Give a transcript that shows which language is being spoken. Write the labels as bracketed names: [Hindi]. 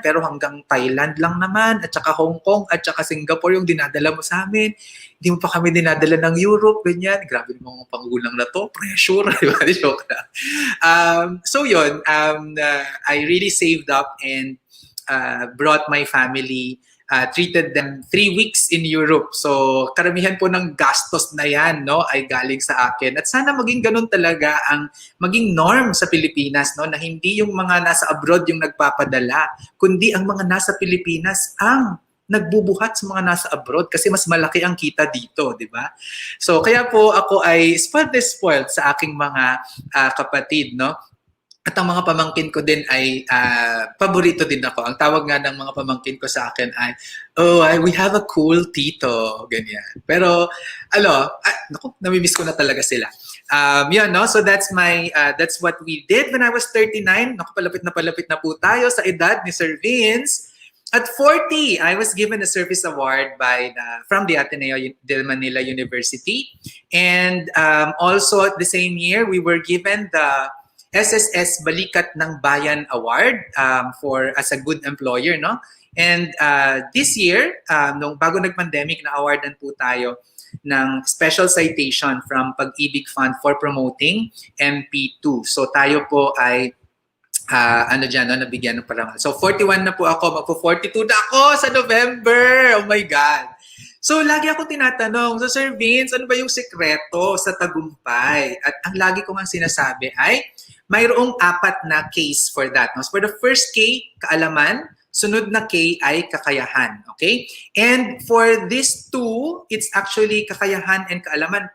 [Filipino] Pero hanggang Thailand lang naman, at saka Hong Kong, at saka Singapore yung dinadala mo sa amin. Hindi mo pa kami dinadala ng Europe, ganyan. Grabe mo mga pangulang na to, pressure. Joke na. [English] So yun, I really saved up and brought my family, treated them 3 weeks in Europe. [Filipino] So, karamihan po ng gastos na yan, no, ay galing sa akin. At sana maging ganun talaga ang maging norm sa Pilipinas, no, na hindi yung mga nasa abroad yung nagpapadala, kundi ang mga nasa Pilipinas ang nagbubuhat sa mga nasa abroad kasi mas malaki ang kita dito, di ba? So, kaya po ako ay spoiled sa aking mga kapatid, no? At ang mga pamangkin ko din ay paborito din ako. Ang tawag nga ng mga pamangkin ko sa akin ay, [English] we have a cool tito. [Filipino] Ganyan. Pero, naku, namimiss ko na talaga sila. Yun, no? [English] So that's what we did when I was 39. [Filipino] Naku, palapit na po tayo sa edad [English] ni Sir Vince. At 40, I was given a service award from the Ateneo de Manila University. And also at the same year, we were given the SSS Balikat ng Bayan Award as a good employer, no? And this year, [Filipino] bago nag-pandemic, na-awardan po tayo ng [English] special citation from Pag-ibig Fund for promoting MP2. [Filipino] So tayo po ay nabigyan ng parangal. So 41 na po ako, magpo-42 na ako sa November. [English] Oh my God. [Filipino] So, lagi ako tinatanong, so Sir Vince, ano ba yung sekreto sa tagumpay? At ang lagi ko nga sinasabi ay, mayroong 4 na case [English] for that. [Filipino] No? So for the first K, kaalaman. Sunod na K ay kakayahan. Okay? [English] And for these 2, it's actually kakayahan and kaalaman.